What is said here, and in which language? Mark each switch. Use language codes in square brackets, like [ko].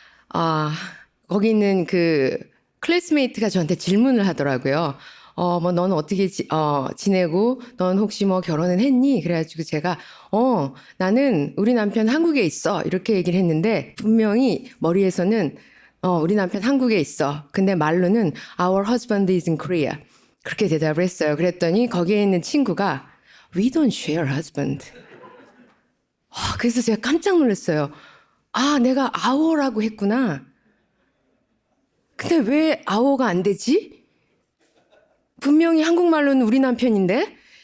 [ko] 아, 거기는 그 클래스메이트가 저한테 질문을 하더라고요. 뭐, 넌 어떻게 지내고, 넌 혹시 뭐 결혼은 했니? 그래가지고 제가, 나는 우리 남편 한국에 있어. 이렇게 얘기를 했는데, 분명히 머리에서는, 우리 남편 한국에 있어. [en] 근데 말로는, Our husband is in Korea. [ko] 그렇게 대답을 했어요. 그랬더니 거기에 있는 친구가, We don't share husband. 그래서 제가 깜짝 놀랐어요. 내가 our라고 했구나. 근데 왜 our가 안 되지? 분명히 한국말로는 우리 남편인데?